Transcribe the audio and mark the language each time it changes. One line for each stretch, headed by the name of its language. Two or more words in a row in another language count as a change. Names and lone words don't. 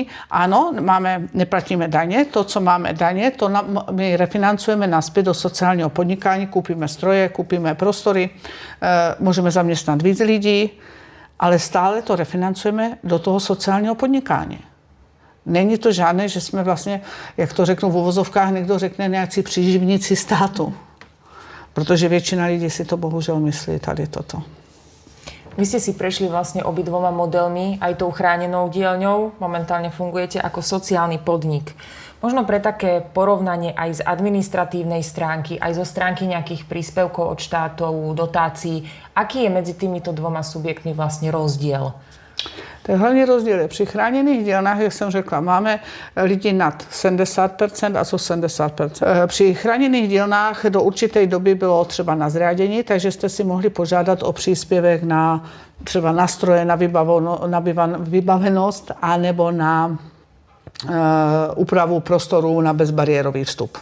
Czech: Ano, neplatíme daně, to, co máme daně, to my refinancujeme nazpět do sociálního podnikání, koupíme stroje, koupíme prostory, můžeme zaměstnat víc lidí, ale stále to refinancujeme do toho sociálního podnikání. Není to žádné, že jsme vlastně, jak to řeknu v uvozovkách, někdo řekne nějací příživníci státu. Protože většina lidí si to bohužel myslí tady toto.
Slovak: Vy ste si prešli vlastne obidvoma modelmi, aj tou chránenou dielňou. Momentálne fungujete ako sociálny podnik. Možno pre také porovnanie aj z administratívnej stránky, aj zo stránky nejakých príspevkov od štátov, dotácií, aký je medzi týmito dvoma subjektmi vlastne rozdiel?
Czech: Ten hlavní rozdíl je při chráněných dílnách, jak jsem řekla, máme lidi nad 70% a co 70%. Při chráněných dílnách do určité doby bylo třeba na zriadení, takže jste si mohli požádat o příspěvek na třeba nástroje na vybavenost anebo na úpravu prostoru na bezbariérový vstup.